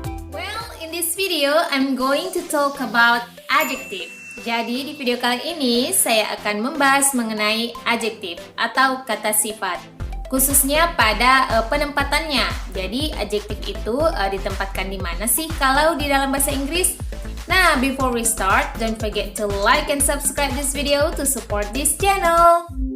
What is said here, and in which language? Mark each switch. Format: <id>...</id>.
<en>Well, in this video, I'm going to talk about adjective.</en> <id>Jadi di video kali ini saya akan membahas mengenai adjective atau kata sifat, khususnya pada penempatannya. Jadi adjective itu ditempatkan di mana sih kalau di dalam bahasa Inggris?</id> <en>Nah, before we start, don't forget to like and subscribe this video to support this channel.</en>